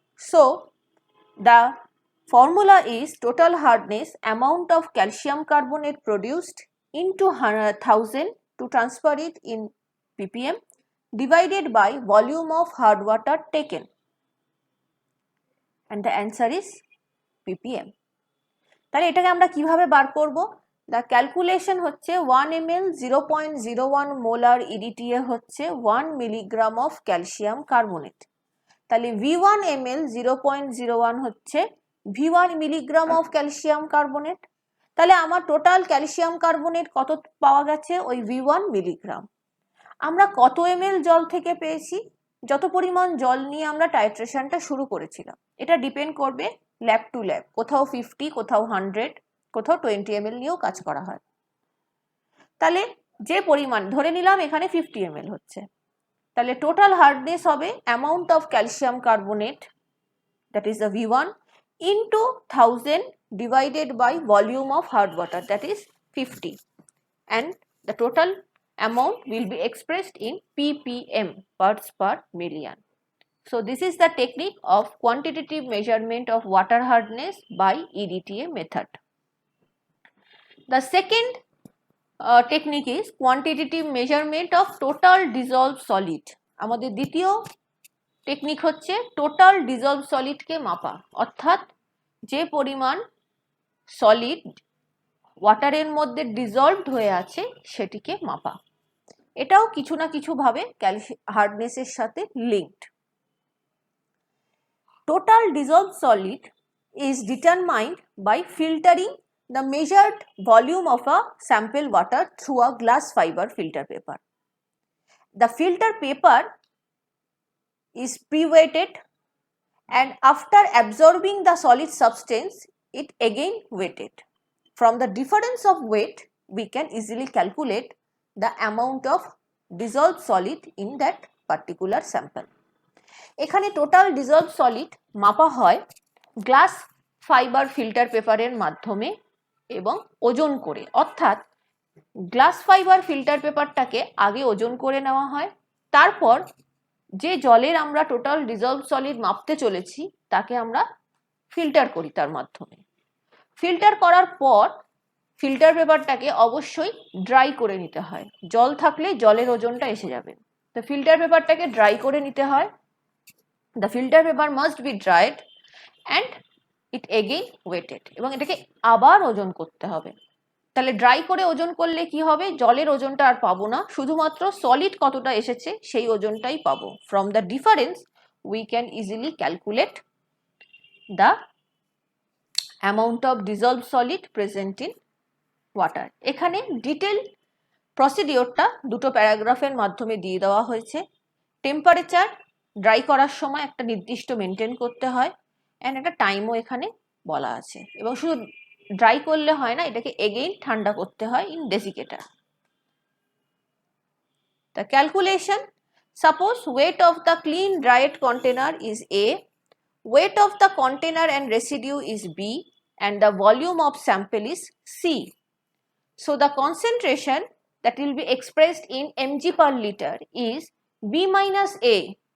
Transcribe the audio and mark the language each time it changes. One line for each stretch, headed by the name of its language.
English: So the formula is total hardness amount of calcium carbonate produced into 1000 to transfer it in ppm divided by volume of hard water taken, and the answer is ppm.
Bangla: তাহলে এটাকে আমরা কিভাবে বার করব?
English: The calculation
Bangla: হচ্ছে 1 ml 0.01 molar EDTA হচ্ছে
English: 1 milligram of calcium carbonate।
Bangla: তাহলে V1 ml 0.01 হচ্ছে V1 milligram of calcium carbonate. তাহলে আমার টোটাল ক্যালসিয়াম কার্বনেট কত পাওয়া গেছে? ওই V1 মিলিগ্রাম। আমরা কত ml জল থেকে পেয়েছি? যত পরিমাণ জল নিয়ে আমরা টাইট্রেশনটা শুরু করেছিলাম। এটা ডিপেন্ড করবে ল্যাব টু ল্যাব, কোথাও 50, কোথাও 100, কোথাও 20 ml নিয়েও কাজ করা হয়। তাহলে যে পরিমাণ ধরে নিলাম এখানে 50 ml হচ্ছে, তাহলে টোটাল হার্ডনেস হবে amount of calcium carbonate,
English: that is the V1, into 1000 divided by volume of hard water, that is 50, and the total amount will be expressed in ppm, parts per million. So this is the technique of quantitative measurement of water hardness by EDTA method. The second technique is quantitative measurement of total dissolved solid.
Bangla: আমাদের দ্বিতীয় technique হচ্ছে total dissolved সলিডকে মাপা, অর্থাৎ যে পরিমাণ solid ওয়াটারের মধ্যে dissolved হয়ে আছে সেটিকে মাপা। এটাও কিছু না কিছু ভাবে হার্ডনেসের সাথে linked.
English: Total dissolved solid is determined by filtering the measured volume of a sample water through a glass fiber filter paper. The filter paper is pre-weighted, and after absorbing the solid substance it again weighted. From the difference of weight we can easily calculate the amount of dissolved solid in that particular sample.
Bangla: এখানে total dissolved solid মাপা হয় glass fibre filter পেপারের মাধ্যমে এবং ওজন করে, অর্থাৎ glass fibre filter পেপারটাকে আগে ওজন করে নেওয়া হয়, তারপর যে জলের আমরা টোটাল ডিজলভ সলিড মাপতে চলেছি তাকে আমরা ফিল্টার করি তার মাধ্যমে। ফিল্টার করার পর ফিল্টার পেপারটাকে অবশ্যই ড্রাই করে নিতে হয়, জল থাকলে জলের ওজনটা এসে যাবে, তো ফিল্টার পেপারটাকে ড্রাই করে নিতে হয়।
English: The filter paper must be dried and it again weighted,
Bangla: এবং এটাকে আবার ওজন করতে হবে। তাহলে ড্রাই করে ওজন করলে কি হবে? জলের ওজনটা আর পাবো না, শুধুমাত্র সলিড কতটা এসেছে সেই ওজনটাই পাবো।
English: From the difference we can easily calculate the amount of dissolved solid present in water.
Bangla: এখানে ডিটেল প্রসিডিওরটা দুটো প্যারাগ্রাফের মাধ্যমে দিয়ে দেওয়া হয়েছে। টেম্পারেচার ড্রাই করার সময় একটা নির্দিষ্ট মেনটেন করতে হয়, অ্যান্ড একটা টাইমও এখানে বলা আছে, এবং শুধু ড্রাই করলে হয় না, এটাকে এগেইন ঠান্ডা করতে হয় in ডেসিকেটার।
English: The calculation: suppose weight of the clean dried container is A, weight of the container and residue is B, and the volume of sample is C. So the concentration that will be expressed in mg per liter is B minus A.